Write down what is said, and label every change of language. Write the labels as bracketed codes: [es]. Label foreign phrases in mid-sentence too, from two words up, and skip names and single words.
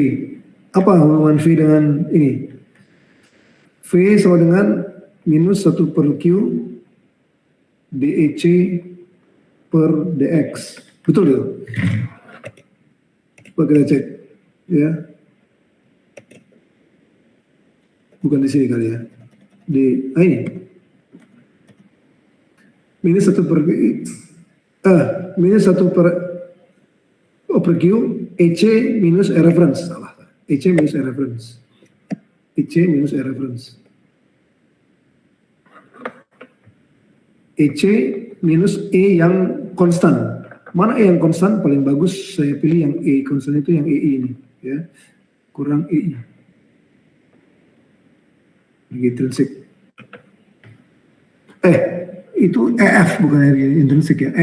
[id] Apa hubungan V dengan ini? V sama dengan minus 1 per Q DEC per DX. Betul ya? Coba kita cek ya. Bukan di sini kali ya. Di ini. Minus 1 per minus 1 per Q EC minus E reference. Salah. EC minus E reference. EC minus E reference. EC minus E yang konstan. Mana E yang konstan? Paling bagus saya pilih yang E konstan itu yang EI ini. Ya. Kurang EI. Intrinsik. Itu EF bukan intrinsik ya.